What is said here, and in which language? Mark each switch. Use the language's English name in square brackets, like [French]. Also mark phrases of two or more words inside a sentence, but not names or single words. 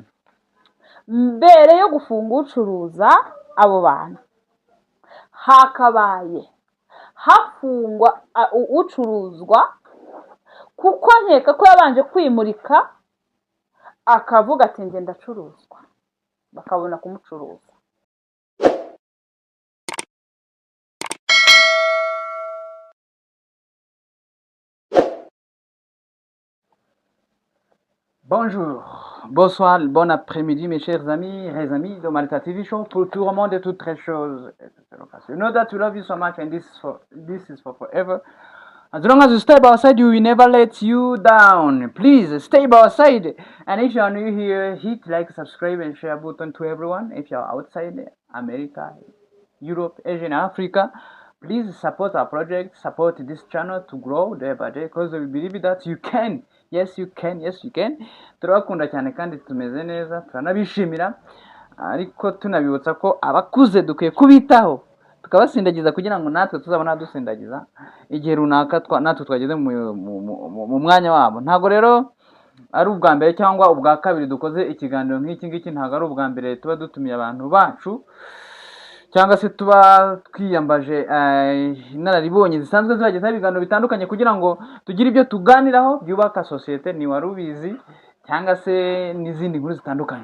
[Kinyarwanda] mbere yo gufunga ucuruza abo bantu hakabaye hafungwa ucuruzwa kuko nkeka ko yabanje kwimurika akavuga ati nge ndacuruzwa bakabona kumucuruza. [French] Bonjour, bonsoir, bon après-midi mes chers amis et amis de Malta TV Show pour tout le monde et toutes les choses. [English] You know that we love you so much and this is for forever. As long as you stay by our side, we will never let you down. Please stay by our side. And if you are new here, hit like, subscribe, and share button to everyone. If you are outside America, Europe, Asia, and Africa, please support our project, support this channel to grow day by day because we believe that you can. Yes, you can. Yes, you can. [Kinyarwanda] Turabakunda cyane kandi tumeze neza, turanabishimira. Ariko tunabibutsa ko abakuze dukwiye kubitaho. Tukabasindagiza kugira ngo natwe tuzabona dusindagiza igihe runaka natwe twageze mu mwanya wabo. Ntago rero ari ubwa mbere cyangwa ubwa kabiri dukoze ikiganiro nk'iki ntago ari ubwa mbere tuba dutumiye abantu bacu cyangwa se tuba twiyambaje inararibonye zisanzwe zibageza ibiganiro bitandukanye kugira ngo tugire ibyo tuganiraho byubaka societe ni warubizi cyangwa se n'izindi nkuru zitandukanye.